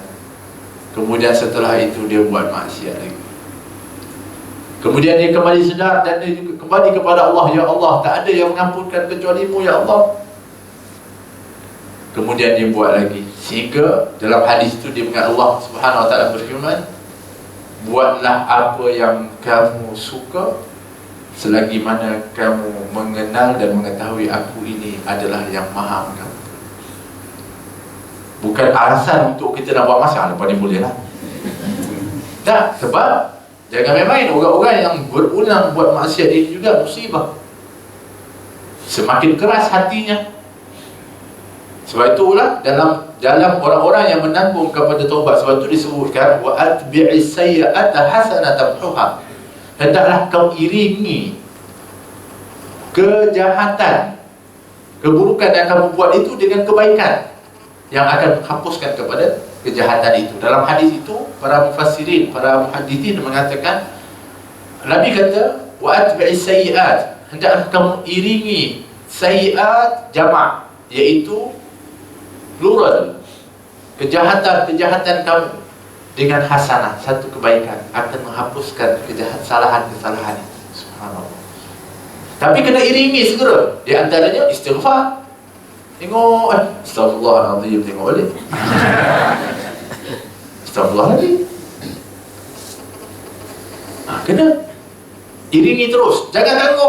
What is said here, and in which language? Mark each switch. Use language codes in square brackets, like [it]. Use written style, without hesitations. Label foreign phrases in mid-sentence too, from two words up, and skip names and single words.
[ms] Kemudian setelah itu dia buat maksiat lagi. Kemudian dia kembali sedar dan dia juga kembali kepada Allah. Ya Allah, tak ada yang mengampunkan kecuali-Mu ya Allah. Kemudian dia buat lagi, sehingga dalam hadis itu dia mengingat Allah [ar] سبحانه وتعالى [ms] berfirman, buatlah apa yang kamu suka selagi mana kamu mengenal dan mengetahui aku ini adalah yang maha mengampuni. Bukan alasan untuk kita nak buat masalah, lepas ni boleh lah. Tak, sebab jangan main-main. Orang-orang yang berulang buat maksiat ini juga musibah. Semakin keras hatinya. Sebab itulah dalam orang-orang yang menanggung kepada taubat, sebab itu disebutkan [ar] وأتبع السيئة الحسنة تمحها. [ms] Hendaklah kau iringi kejahatan, keburukan yang kamu buat itu dengan kebaikan yang akan menghapuskan kepada kejahatan itu. Dalam hadis itu, para mufassirin, para muhaddithin mengatakan, Nabi kata [ar] وأتبع السيئات, [ms] hendaklah kamu iringi sayyi'at jamak, iaitu plural, kejahatan-kejahatan kamu dengan hasanah, satu kebaikan akan menghapuskan kesalahan-kesalahan itu. Subhanallah. Tapi kena iringi segera. Di antaranya istighfar. Tengok, astagfirullahaladzim, tengok balik. Astagfirullahaladzim. Kena iringi terus, jangan tangguh.